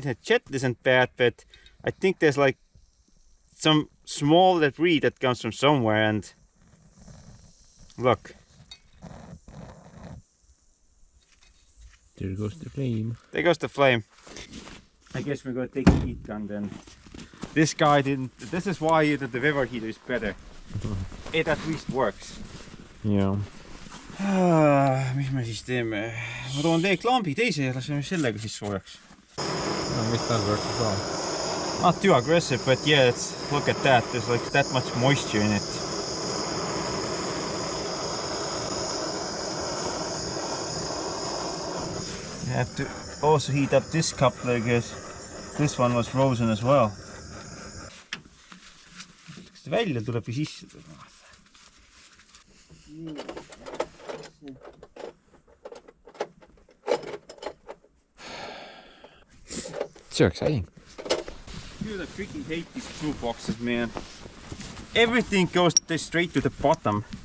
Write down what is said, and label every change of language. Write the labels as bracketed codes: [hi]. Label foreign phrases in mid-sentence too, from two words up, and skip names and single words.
[en] The jet isn't bad, but I think there's like some small debris that comes from somewhere, and look. There goes the flame. There goes the flame. I guess we're gonna take the heat gun then. This guy didn't. This is why the Weber heater is better. It at least works. Yeah. [et] Mis me siis teeme? Ma toon teeklambi teise ja laseme sellega siis soojaks. [en] No, that works as well. Not too aggressive, but yeah, look at that. There's like that much moisture in it. You have to also heat up this coupler because this one was frozen as well. [et] Kas ta välja tuleb või sisse tuleb? [en] So exciting. Dude, I freaking hate these toolboxes, man. Everything goes straight to the bottom.